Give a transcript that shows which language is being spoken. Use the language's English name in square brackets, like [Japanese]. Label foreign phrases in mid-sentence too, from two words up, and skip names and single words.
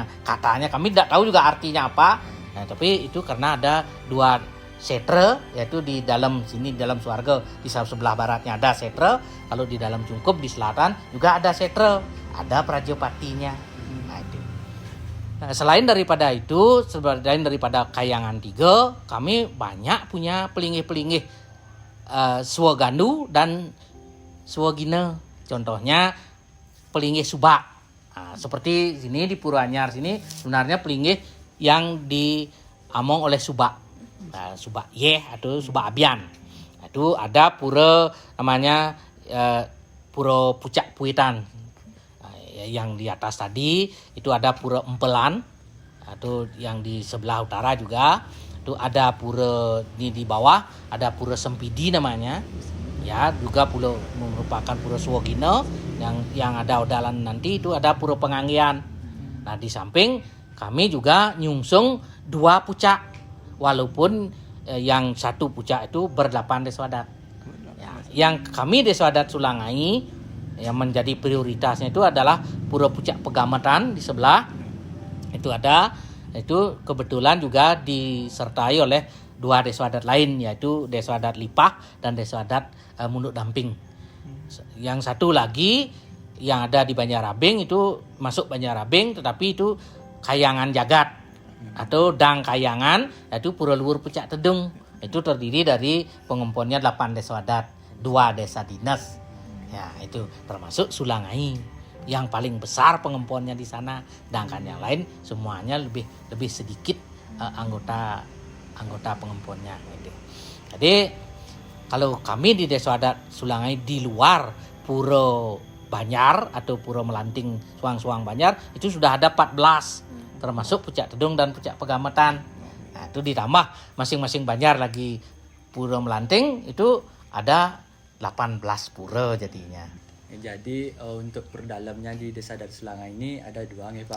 [Indonesian] Katanya kami tidak tahu juga artinya apa. Nah, tapi itu karena ada 2 setre, yaitu di dalam sini di dalam Swarga di sebelah baratnya ada setre, kalau di dalam Cungkup di selatan juga ada setre, ada Prajapatinya. Nah, itu. Nah, selain daripada itu, selain daripada kayangan tiga, kami banyak punya pelinggih-pelinggih Swagandu dan Swagina. Contohnya pelinggih Subak. Nah, seperti sini di Pura Anyar sini sebenarnya pelinggih yang diamong oleh Subak. Subak Yeh atau Subak Abian. Itu ada pura namanya Pura Pucak Puitan. Yang di atas tadi itu ada Pura Empelan. Itu yang di sebelah utara juga. Itu ada pura di bawah ada Pura Sempidi namanya. Ya, juga pura merupakan Pura Swagina yang ada odalan nanti itu ada Pura Penganggian. Nah, di samping kami juga nyungsung 2 pucak. Walaupun yang satu pucak itu ber-8 desa adat. Ya, yang kami desa adat Sulangai yang menjadi prioritasnya itu adalah Pura Pucak Pegamatan di sebelah. Itu ada, itu kebetulan juga disertai oleh 2 desa adat lain, yaitu desa adat Lipah dan desa adat Munduk Damping. Yang satu lagi yang ada di Banjarabing itu masuk Banjarabing, tetapi itu Kayangan Jagat atau Dang Kayangan, yaitu Pura Luhur Pucak Tedung. Itu terdiri dari pengumpulannya 8 desa adat, 2 desa dinas. Ya, itu termasuk Sulangai yang paling besar pengumpulannya di sana. Sedangkan yang lain semuanya lebih sedikit anggota pengumpulannya. Jadi kalau kami di desa adat Sulangai di luar Pura Banjar atau Pura Melanting Suang-Suang Banjar itu sudah ada 14. Termasuk Pucak Tedung dan Pucak Pegamatan. Nah, itu ditambah masing-masing Banjar lagi Pura Melanting itu ada 18 pura jadinya. Jadi untuk pura dalamnya di desa adat Sulangai ini ada 2 nih Pak.